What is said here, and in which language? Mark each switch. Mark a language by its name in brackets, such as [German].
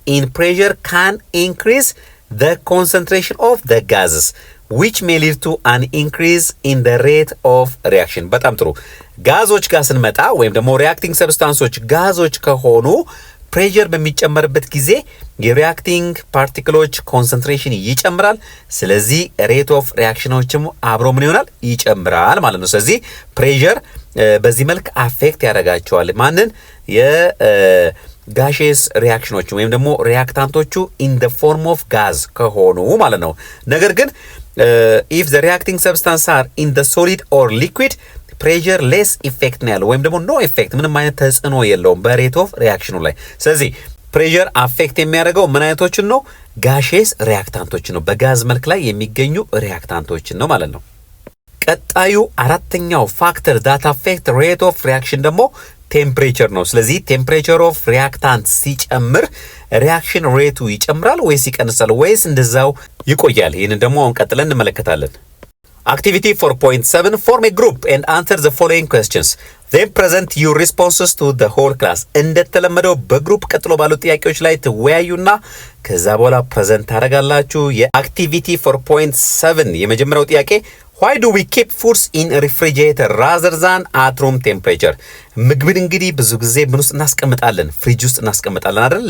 [English] pressure can increase the concentration of the gases, which may lead to an increase in the rate of reaction. [Amharic] በጣም ጥሩ። ጋዞች ጋር ስንመጣ ወይም ደግሞ ሪአክቲንግ ሰብስታንሶች ጋዞች ከሆኑ ፕሬሸር በሚጨመርበት ጊዜ የሪአክቲንግ ፓርቲክሎች ኮንሰንትሬሽን ይጨምራል። ስለዚህ ሬት ኦፍ ሪአክሽኖችም አብሮ ምን ይሆናል? ይጨምራል ማለት ነው። ስለዚህ ፕሬሸር በዚህ መልክ አፌክት ያደርጋቸዋል። ማንን? የጋሼስ ሪአክሽኖች ወይም ደግሞ ሪአክታንቶቹ [English] ኢን ዘ ፎርም ኦፍ ጋዝ [Amharic] ከሆኑ ማለት ነው። ነገር ግን [English] ኢፍ ዘ ሪአክቲንግ ሰብስታንስ አር ኢን ዘ ሶሊድ ኦር ሊኩዊድ ፕሬሸር ሌስ ኢፌክት [Amharic] ነው ያለው ወይም ደግሞ ኖ ኢፌክት፣ ምንም አይነት ተጽዕኖ የለውም በሬት ኦፍ ሪአክሽኑ ላይ። ስለዚህ ፕሬሸር አፌክት የሚያደርገው ምን አይነቶችን ነው? ጋሼስ ሪአክታንቶችን ነው፣ በጋዝ መልክ ላይ የሚገኙ ሪአክታንቶችን ነው ማለት ነው። ቀጣዩ አራተኛው ፋክተር ዳት አፌክት ሬት ኦፍ ሪአክሽን ደግሞ ቴምፕሬቸር ነው። ስለዚህ ቴምፕሬቸር ኦፍ ሪአክታንት ሲጨምር ሪአክሽን ሬቱ ይጨምራል ወይስ ይቀንሳል ወይስ እንደዛው ይቆያል? ይህንን ደግሞ አሁን ቀጥለን እንመለከታለን። [English] Activity 4.7 form a group and answer the following questions. Then present your responses to the whole class. [Amharic] እንደተለመደው በግሩፕ ቀጥሎ ባሉ ጥያቄዎች ላይ ትወያዩና ከዛ በኋላ ፕሬዘንት ታደርጋላችሁ። የአክቲቪቲ 4.7 የመጀመሪያው ጥያቄ [English] why do we keep foods in a refrigerator rather than at room temperature? [Amharic] ምግብን እንግዲህ ብዙ ጊዜ ምን ውስጥ እናስቀምጣለን? ፍሪጅ ውስጥ እናስቀምጣለን አይደል?